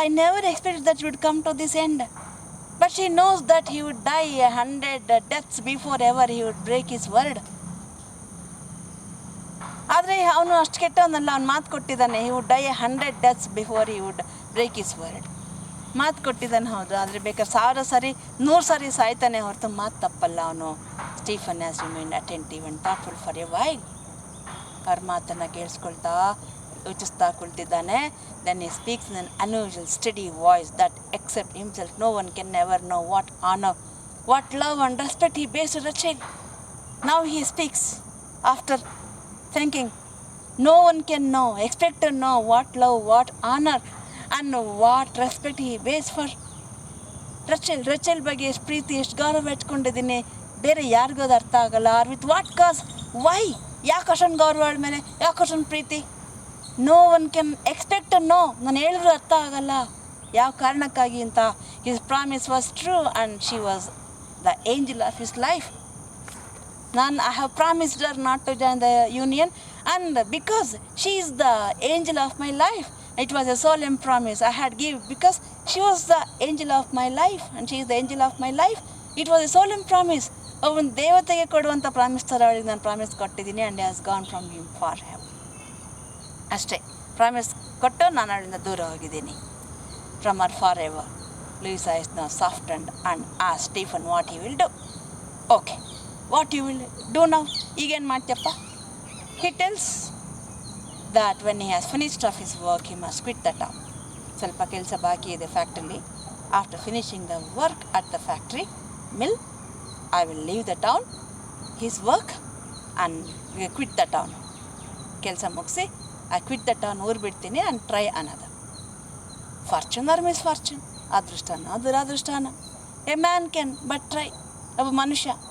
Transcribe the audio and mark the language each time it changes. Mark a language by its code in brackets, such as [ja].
[en] I never expected that he would come to this end. But she knows that he would die 100 deaths before ever he would break his word. [kn] ಆದರೆ ಅವನು ಅಷ್ಟು ಕೆಟ್ಟವನಲ್ಲ, ಅವ್ನು ಮಾತು ಕೊಟ್ಟಿದ್ದಾನೆ. [en] he would die 100 deaths before he would break his word. [kn] ಮಾತು ಕೊಟ್ಟಿದ್ದಾನೆ, ಹೌದು, ಆದರೆ ಬೇಕಾದ್ರೆ 1000 ಸರಿ 100 ಸರಿ ಸಾಯ್ತಾನೆ ಹೊರತು ಮಾತು ತಪ್ಪಲ್ಲ ಅವನು. [en] Stephen has remained attentive and thoughtful for a while. [kn] ಅವ್ರ ಮಾತನ್ನು ಕೇಳಿಸ್ಕೊಳ್ತಾ ಯೋಚಿಸ್ತಾ ಕುಳಿತಿದ್ದಾನೆ. [en] Then he speaks in an unusual steady voice that except himself no one can never know what honour, what love and respect he based Rachel. Now he speaks after thinking, no one can know, expect to know what love, what honor and what respect he bears for [kn] ರಚೆಲ್ ಬಗ್ಗೆ ಎಷ್ಟು ಪ್ರೀತಿ, ಎಷ್ಟು ಗೌರವ ಇಟ್ಕೊಂಡಿದ್ದೀನಿ, ಬೇರೆ ಯಾರಿಗೂ ಅದು ಅರ್ಥ ಆಗಲ್ಲ. [en] or with what cause, why, [kn] ಯಾಕೆ ಅಷ್ಟೊಂದು ಗೌರವ ಮೇಲೆ, ಯಾಕೆ ಅಷ್ಟೊಂದು ಪ್ರೀತಿ? [en] no one can expect to know, [kn] ನಾನು ಹೇಳಿದ್ರು ಅರ್ಥ ಆಗಲ್ಲ ಯಾವ ಕಾರಣಕ್ಕಾಗಿ ಅಂತ. [en] His promise was true and she was the angel of his life. I have promised her not to join the union, and because she is the angel of my life, it was a solemn promise I had given, because she was the angel of my life and she is the angel of my life. It was a solemn promise. [kn] ಅವನು ದೇವತೆಗೆ ಕೊಡುವಂಥ promise ಥರ ಅವಳಿಗೆ ನಾನು promise ಕೊಟ್ಟಿದ್ದೀನಿ. [en] And has gone from him for ever. [kn] ಅಷ್ಟೇ, promise ಕೊಟ್ಟು ನಾನು ಅವಳಿಂದ ದೂರ ಹೋಗಿದ್ದೀನಿ. [en] From her for ever. Louisa is now softened and asked Stephen what he will do. Okay, what you will do now, [kn] ಈಗೇನು ಮಾಡ್ತೀಯಪ್ಪ? [en] He tells that when he has finished off his work, he must quit the town. [kn] ಸ್ವಲ್ಪ ಕೆಲಸ ಬಾಕಿ ಇದೆ ಫ್ಯಾಕ್ಟ್ರಿಲಿ. [en] After finishing the work at the factory mill, I will leave the town, his work and quit the town. [kn] ಕೆಲಸ ಮುಗಿಸಿ [en] I quit the town, [kn] ಊರು ಬಿಡ್ತೀನಿ, [en] And try another. Fortune or misfortune, [kn] ಅದೃಷ್ಟನ ದುರಾದೃಷ್ಟನ, [en] A man can but try. [kn] ಒಬ್ಬ ಮನುಷ್ಯ